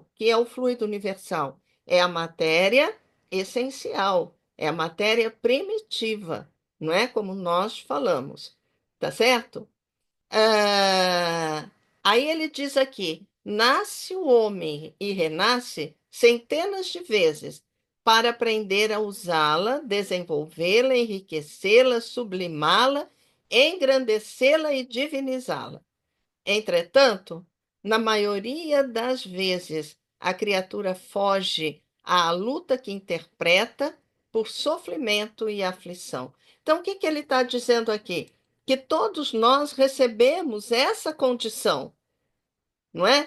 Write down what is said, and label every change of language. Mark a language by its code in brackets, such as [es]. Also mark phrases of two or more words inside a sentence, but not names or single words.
[pt] Que é o fluido universal? É a matéria essencial, é a matéria primitiva, não é como nós falamos, tá certo? Aí ele diz aqui: nasce o homem e renasce centenas de vezes para aprender a usá-la, desenvolvê-la, enriquecê-la, sublimá-la, engrandecê-la e divinizá-la. Entretanto, na maioria das vezes, a criatura foge à luta que interpreta por sofrimento e aflição. Então, o que ele está dizendo aqui? Que todos nós recebemos essa condição, não é?